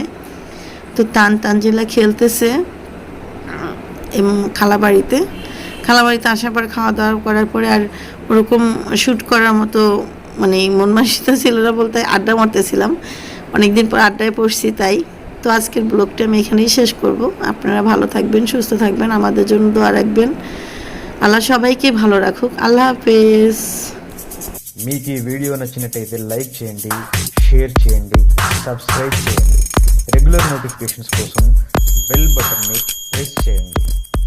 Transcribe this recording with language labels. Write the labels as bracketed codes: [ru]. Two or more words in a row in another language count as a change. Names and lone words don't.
[bn] তো তানজিলা খেলতেছে খালাবাড়িতে আসার পর খাওয়া দাওয়া করার পরে আর ওরকম শ্যুট করার মতো মানে মন মানসিকতা ছিল না, বলতে আড্ডা মারতেছিলাম, অনেকদিন পর আড্ডায় পড়ছি তাই। তো আজকের ব্লগটা আমি এখানেই শেষ করব। আপনারা ভালো থাকবেন, সুস্থ থাকবেন, আমাদের জন্য দোয়া রাখবেন। আল্লাহ సబాయికి ভালো রাখুক। আল্লাহ হাফেজ। [te] మీకు ఈ వీడియో నచ్చినట్టయితే లైక్ చేయండి, షేర్ చేయండి, సబ్స్క్రైబ్ చేయండి. [en] regular notifications [te] కోసం [en] bell button [te] ప్రెస్ చేయండి.